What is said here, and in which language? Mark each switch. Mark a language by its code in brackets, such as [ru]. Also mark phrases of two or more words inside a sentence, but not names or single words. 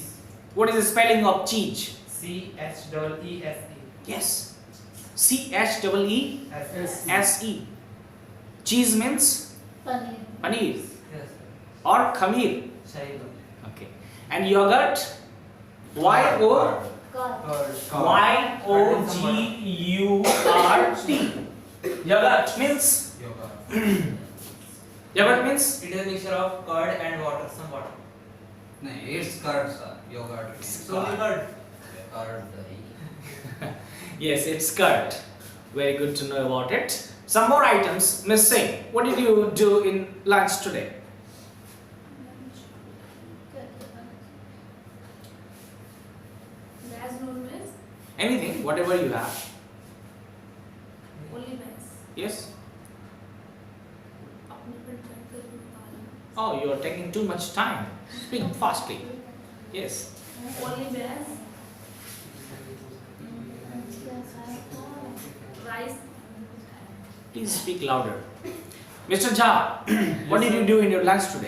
[en] What is the spelling of cheese? CHEESE. Yes. CHEESE. Cheese means Paneer. paneer Yes. or khameer. Shahi. Okay. And yogurt? Y-O-G-U-R-T. Yogurt means? Yoga. Yogurt means? It is a mixture of curd and water, some water. No, it's curd, sir. Yogurt. So the curd. Curd, dahi. Yes, it's curd. Very good to know about it. Some more items missing. What did you do in lunch today? As known as Anything, whatever you have. only mass. Yes? [hi] अपने पर track करके बता रहा [en] Oh, you are taking too much time. Speak fastly. Yes. हूँ. Only mass, rice. Please speak louder. Mr. Jha, what did you do in your lunch today?